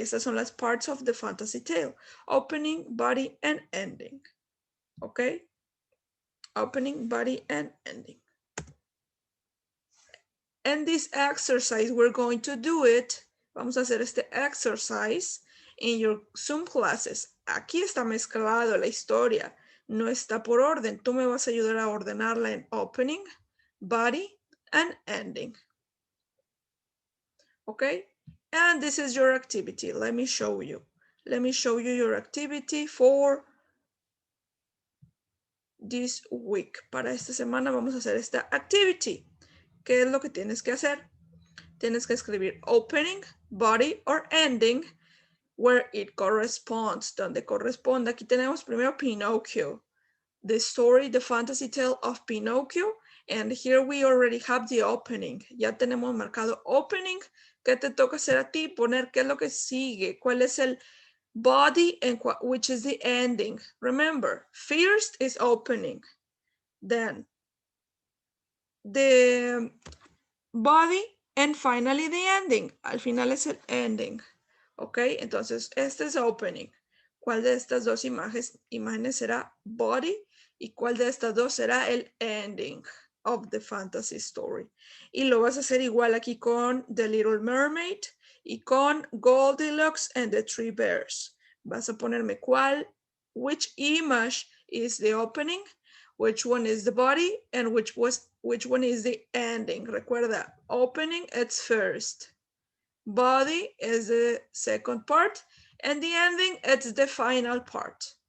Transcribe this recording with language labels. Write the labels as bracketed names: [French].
[Spanish] Estas son las [English] parts of the fantasy tale. Opening, body, and ending. Okay? Opening, body, and ending. And this exercise, we're going to do it. [Spanish] Vamos a hacer este [English] exercise in your Zoom classes. [Spanish] Aquí está mezclado la historia. No está por orden. Tú me vas a ayudar a ordenarla en opening, body, and ending. [English] Okay? And this is your activity. Let me show you. Let me show you your activity for this week. [Spanish] Para esta semana vamos a hacer esta activity. ¿Qué es lo que tienes que hacer? Tienes que escribir [English] opening, body, or ending where it corresponds, [Spanish] donde corresponde. Aquí tenemos primero [English] Pinocchio, the story, the fantasy tale of Pinocchio, and here we already have the opening. [Spanish] Ya tenemos marcado opening. ¿Qué te toca hacer a ti? Poner qué es lo que sigue, cuál es el body [English] and which is the ending. Remember, first is opening, then the body, and finally the ending. [Spanish] Al final es el ending. Ok, entonces este es opening. ¿Cuál de estas dos imágenes será body? ¿Y cuál de estas dos será el ending [English] of the fantasy story? [Spanish] Y lo vas a hacer igual aquí con The Little Mermaid y con Goldilocks and the Three Bears. Vas a ponerme [English] which image is the opening, which one is the body, and which one is the ending. Recuerda, opening it's first, body is the second part, and the ending it's the final part.